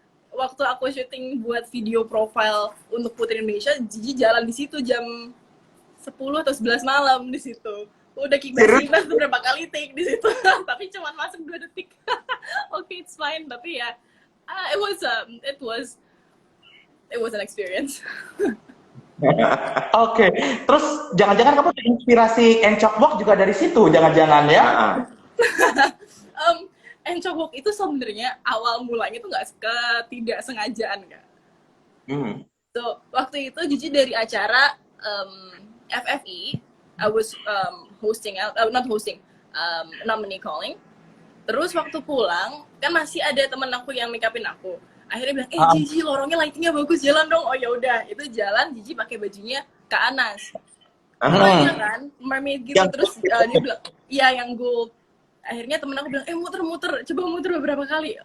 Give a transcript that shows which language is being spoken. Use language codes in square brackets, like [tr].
[id] Waktu aku syuting buat video profile untuk Putri Indonesia, Gigi jalan di situ jam 10 atau 11 malam di situ. Udah kipas beberapa kali take di situ, tapi cuma masuk 2 detik. [en] Okay, it's fine, [id] tapi ya [en] it was an experience. [id] Oke, terus jangan-jangan kamu terinspirasi Encok Walk juga dari situ, jangan-jangan ya? Encok Walk itu sebenarnya awal mulanya itu nggak ketidaksengajaan Kak. So waktu itu Gigi dari acara FFI [en] I was hosting out, not hosting, nominee calling. [id] Terus waktu pulang kan masih ada temen aku yang make upin aku. Akhirnya bilang, Gigi lorongnya lightingnya bagus, jalan dong. Oh ya udah, itu jalan. Gigi pakai bajunya Kak Anas. Iya kan, mermaid gitu. Terus dia bilang, iya yang gold. Akhirnya temen aku bilang, muter-muter, coba muter beberapa kali.